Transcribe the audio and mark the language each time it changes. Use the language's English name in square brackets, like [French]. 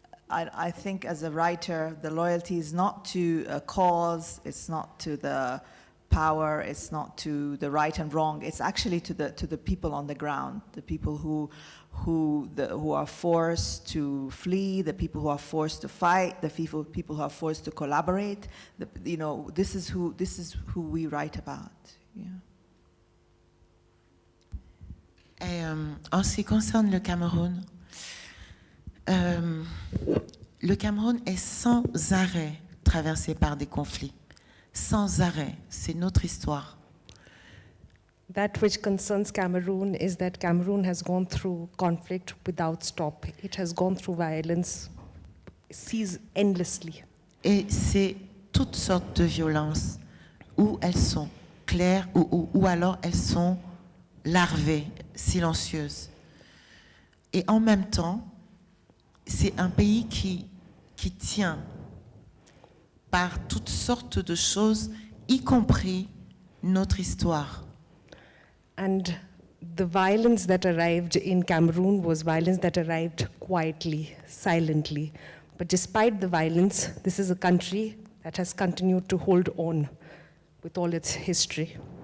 [English] I think as a writer, the loyalty is not to a cause, it's not to the power, it's not to the right and wrong, it's actually to the people on the ground, the people who are forced to flee, the people who are forced to fight, the people who are forced to collaborate. This is who we write about. Yeah. [French] Et, en ce qui concerne le Cameroun est sans arrêt traversé par des conflits. Sans arrêt, c'est notre histoire. [English] That which concerns Cameroon is that Cameroon has gone through conflict without stop. It has gone through violence, sees endlessly. [French] Et c'est toutes sortes de violences, où elles sont claires ou alors elles sont larvées, silencieuses. Et en même temps, c'est un pays qui tient par toutes sortes de choses, y compris notre histoire. [English] And the violence that arrived in Cameroon was violence that arrived quietly, silently. But despite the violence, this is a country that has continued to hold on with all its history.